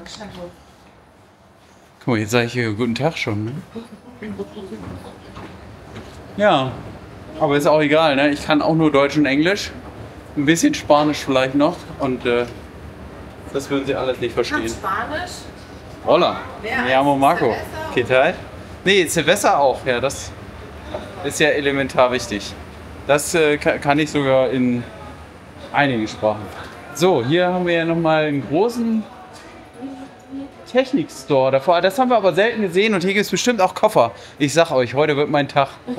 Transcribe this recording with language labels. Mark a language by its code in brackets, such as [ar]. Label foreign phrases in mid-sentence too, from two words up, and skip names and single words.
[de] Guck mal, jetzt sage ich hier guten Tag schon. Ne? Ja. Aber ist auch egal, ne? Ich kann auch nur Deutsch und Englisch. Ein bisschen Spanisch vielleicht noch. Und das würden sie alles nicht verstehen. Spanisch? [es] Hola. Me llamo Marco. ¿Qué tal? [de] Nee, Silvester auch. Ja, das ist ja elementar wichtig. Das kann ich sogar in einigen Sprachen. So, hier haben wir ja nochmal einen großen Technikstore davor. Das haben wir aber selten gesehen und hier gibt es bestimmt auch Koffer. Ich sag euch, heute wird mein Tag.